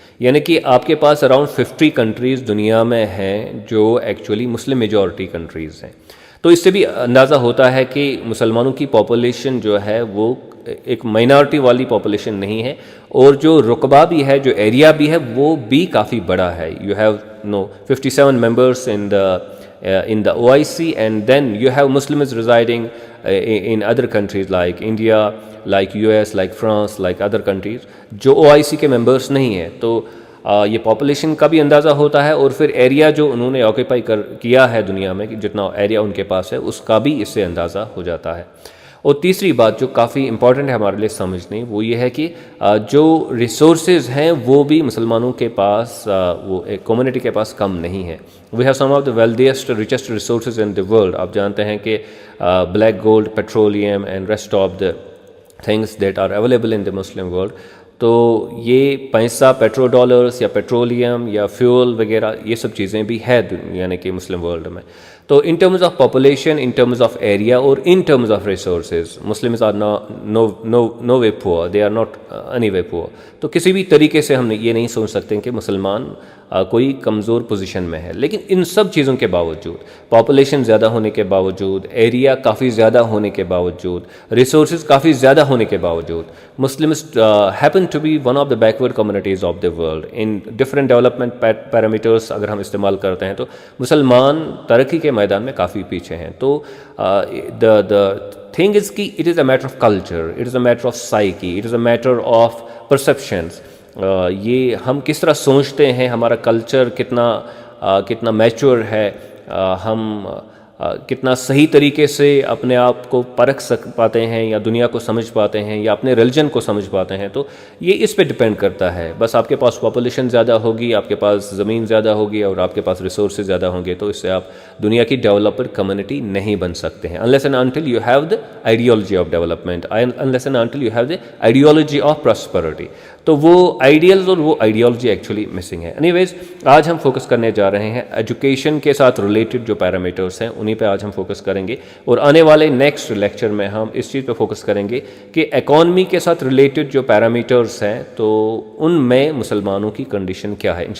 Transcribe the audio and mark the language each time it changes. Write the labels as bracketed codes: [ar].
[ur] یعنی کہ آپ کے پاس اراؤنڈ 50 کنٹریز دنیا میں ہیں جو ایکچولی مسلم میجورٹی کنٹریز ہیں. تو اس سے بھی اندازہ ہوتا ہے کہ مسلمانوں کی پاپولیشن جو ہے وہ ایک مائنارٹی والی پاپولیشن نہیں ہے، اور جو رقبہ بھی ہے، جو ایریا بھی ہے، وہ بھی کافی بڑا ہے. [en] you have 57 members in the OIC, and then you have Muslims residing in other countries like India, like US, like France, like other countries [ur] جو OIC کے ممبرس نہیں ہیں. تو یہ پاپولیشن کا بھی اندازہ ہوتا ہے، اور پھر ایریا جو انہوں نے آکیپائی کیا ہے دنیا میں، جتنا ایریا ان کے پاس ہے اس کا بھی اس سے اندازہ ہو جاتا ہے. اور تیسری بات جو کافی امپورٹنٹ ہے ہمارے لیے سمجھنی، وہ یہ ہے کہ جو ریسورسز ہیں وہ بھی مسلمانوں کے پاس، وہ ایک کمیونٹی کے پاس کم نہیں ہے. [en] We have some of the wealthiest richest resources in the world. [ur] آپ جانتے ہیں کہ [en] Black gold, petroleum and rest of the things that are available in the Muslim world. [ur] تو یہ پیسہ، پیٹرو ڈالرز یا پیٹرولیم یا فیول وغیرہ، یہ سب چیزیں بھی ہے یعنی کہ مسلم ورلڈ میں. [en] تو in terms of population, in terms of area, اور in terms of resources, Muslims are no way poor, they are not any way poor. [ur] تو کسی بھی طریقے سے ہم یہ نہیں سوچ سکتے کہ مسلمان کوئی کمزور پوزیشن میں ہے. لیکن ان سب چیزوں کے باوجود، پاپولیشن زیادہ ہونے کے باوجود، ایریا کافی زیادہ ہونے کے باوجود، ریسورسز کافی زیادہ ہونے کے باوجود، Muslims [en] happen to be one of the backward communities of the world in different development parameters. [ur] اگر ہم استعمال کرتے ہیں تو مسلمان ترقی کے میدان میں کافی پیچھے ہیں. [en] تو the thing is کہ it is a matter of culture, it is a matter of psyche, it is a matter of perceptions. [ur] یہ ہم کس طرح سوچتے ہیں، ہمارا کلچر کتنا میچور ہے، ہم کتنا صحیح طریقے سے اپنے آپ کو پرکھ پاتے ہیں، یا دنیا کو سمجھ پاتے ہیں، یا اپنے ریلیجن کو سمجھ پاتے ہیں. تو یہ اس پہ ڈپینڈ کرتا ہے. بس آپ کے پاس پاپولیشن زیادہ ہوگی، آپ کے پاس زمین زیادہ ہوگی، اور آپ کے پاس ریسورسز زیادہ ہوں گے، تو اس سے آپ دنیا کی ڈیولپڈ کمیونٹی نہیں بن سکتے ہیں. [en] unless and until you have the ideology of development, unless and until you have the ideology of prosperity. [ur] تو وہ آئیڈیلز اور وہ آئیڈیالوجی ایکچولی مسنگ ہے. اینی ویز آج ہم فوکس کرنے جا رہے ہیں ایجوکیشن کے ساتھ ریلیٹڈ جو پیرامیٹرس ہیں انہیں پہ آج ہم فوکس کریں گے، اور آنے والے نیکسٹ لیکچر میں ہم اس چیز پہ فوکس کریں گے کہ اکانومی کے ساتھ ریلیٹڈ جو پیرامیٹرس ہیں تو ان میں مسلمانوں کی کنڈیشن کیا ہے.